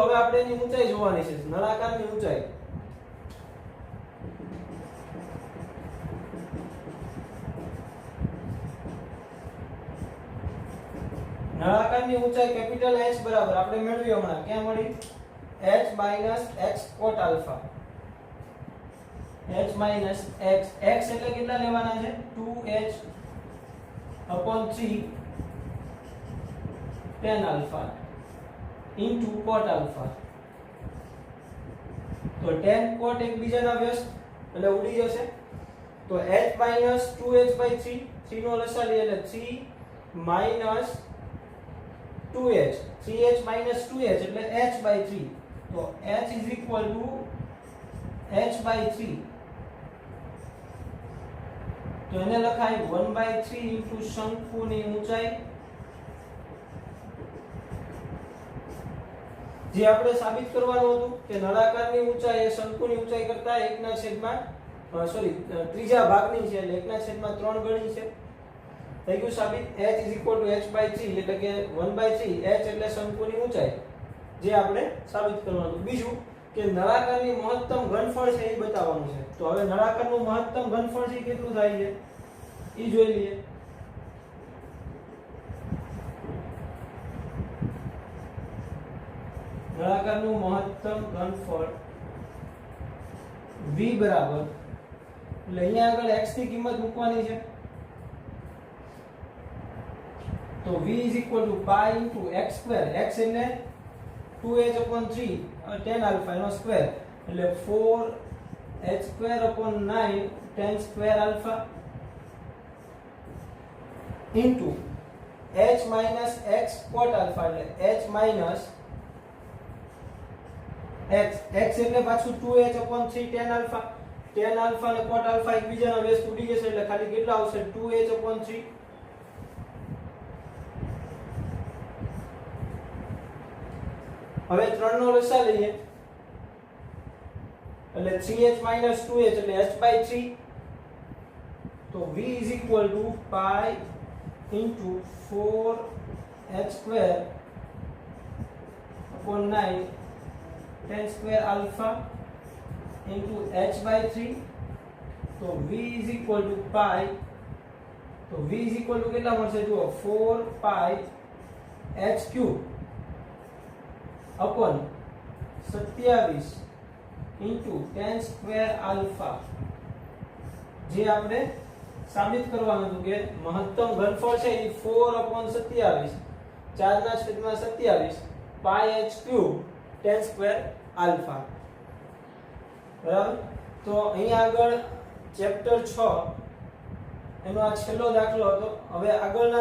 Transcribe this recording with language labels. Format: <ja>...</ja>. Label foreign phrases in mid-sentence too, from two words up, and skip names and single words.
<gu>હવે આપણે એની ઊંચાઈ જોવાની છે, નળાકારની ઊંચાઈ. નળાકારની ઊંચાઈ કેપિટલ H બરાબર આપણે મેળવી હમણાં ક્યાં મળી?</gu> <en>h minus x cot alpha. h minus x, x</en> <gu>એટલે કેટલા લેવાના છે?</gu> <en>2h upon 3 tan alpha into cot alpha.</en> <gu>તો tan cot એકબીજાના વ્યસ્ત એટલે ઉડી જશે.</gu> <en>તો h minus 2h by 3,</en> <gu>3 નો લસા લઈએ એટલે</gu> <en>3 minus 2h, 3h minus 2h એટલે h by 3. તો h is equal to h by 3.</en> <gu>તો એને લખાય 1/3 into શંકુની ઊંચાઈ. જે આપણે સાબિત કરવાનું હતું કે નળાકારની ઊંચાઈ એ શંકુની ઊંચાઈ કરતા 1/3 ત્રીજા ભાગની છે એટલે 1/3 ગણી છે. થઈ ગયું સાબિત.</gu> <en>h is equal to h by 3</en> <gu>એટલે કે 1/3 h એટલે શંકુની ઊંચાઈ, જે આપણે સાબિત કરવાનું હતું. બીજું કે નળાકારની મહત્તમ ઘનફળ છે એ બતાવવાનું છે. તો હવે નળાકારનું મહત્તમ ઘનફળ છે કેટલું થાય છે એ જોઈ લઈએ. નળાકારનું મહત્તમ ઘનફળ v બરાબર એટલે અહીંયા આગળ x ની કિંમત મૂકવાની છે.</gu> <en>તો v is equal to pi into x square. x એટલે 2h upon 3 tan alpha</en> <gu>એનો સ્ક્વેર એટલે</gu> <en>4h square upon 9 tan square alpha into h minus x cot alpha એટલે h minus x, x</en> <gu>એટલે પાછું</gu> <en>2h upon 3 tan alpha.</en> <gu>tan alpha અને cot alpha એકબીજાના વ્યસ્ત ઉડી જશે એટલે ખાલી કેટલા આવશે?</gu> <en>2h upon 3.</en> <gu>હવે 3 નો લસા લઈએ એટલે 3h 2h એટલે h/3 તો</gu> <en>v is equal to pi into 4h² upon 9 tan square alpha into h/3 તો v is equal to pi તો v is equal to</en> <gu>કેટલા મળશે જુઓ</gu> <en>4 pi h³ upon 27 into tan square alpha</en> <gu>જે આપણે સાબિત કરવાનું હતું કે મહત્તમ ઘનફળ છે એ 4/27 4 ના છેદમાં 27 pi</gu> <en>h³ tan square alpha</en> <gu>બરાબર તો અહીં આગળ ચેપ્ટર 6 એનો આ છેલ્લો દાખલો હતો હવે આગળના</gu>